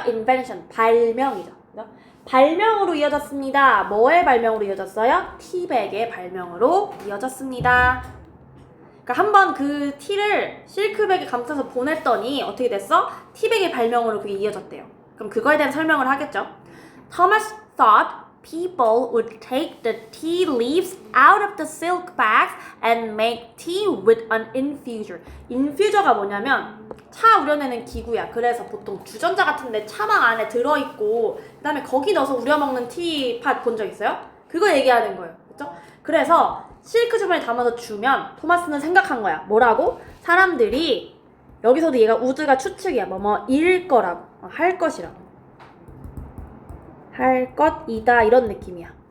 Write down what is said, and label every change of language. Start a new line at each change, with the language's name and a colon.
Korean: invention, 발명이죠. 그렇죠? 발명으로 이어졌습니다. 뭐의 발명으로 이어졌어요? 티백의 발명으로 이어졌습니다. 그러니까 한번 그 티를 실크백에 감싸서 보냈더니 어떻게 됐어? 티백의 발명으로 그게 이어졌대요. 그럼 그거에 대한 설명을 하겠죠.
English: Thomas thought people would take the tea leaves out of the silk bags and make tea with an infuser.
Korean: infuser가 뭐냐면 차 우려내는 기구야. 그래서 보통 주전자 같은데 차망 안에 들어있고 그 다음에 거기 넣어서 우려먹는 티팟 본 적 있어요? 그거 얘기하는 거예요. 그렇죠? 그래서 실크 주머니에 담아서 주면 토마스는 생각한 거야. 뭐라고? 사람들이, 여기서도 얘가 우드가 추측이야. 뭐뭐 일 거라고, 할 것이라고, 할 것이다, 이런 느낌이야.